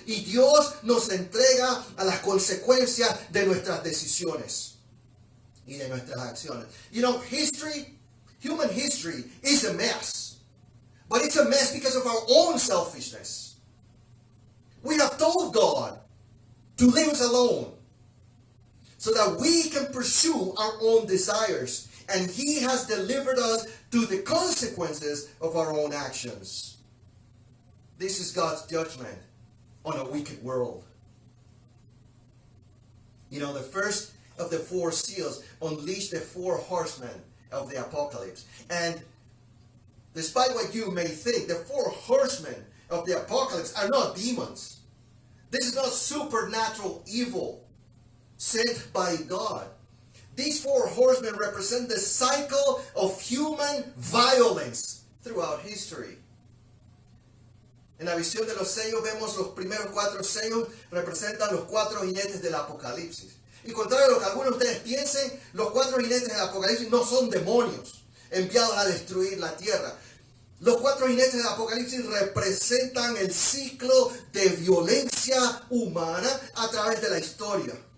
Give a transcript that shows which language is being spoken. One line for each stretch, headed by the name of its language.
Spanish: Y Dios nos entrega a las consecuencias de nuestras decisiones y de nuestras acciones.
English: You know, human history is a mess. But it's a mess because of our own selfishness. We have told God to leave us alone so that we can pursue our own desires. And He has delivered us to the consequences of our own actions. This is God's judgment on a wicked world. You know, the first of the 4 seals unleashed the 4 horsemen of the apocalypse. And despite what you may think, the 4 horsemen of the apocalypse are not demons. This is not supernatural evil sent by God. These 4 horsemen represent the cycle of human violence throughout history.
Spanish: En la visión de los sellos vemos los primeros 4 sellos representan los 4 jinetes del Apocalipsis. Y contrario a lo que algunos de ustedes piensen, los 4 jinetes del Apocalipsis no son demonios enviados a destruir la tierra. Los 4 jinetes del Apocalipsis representan el ciclo de violencia humana a través de la historia.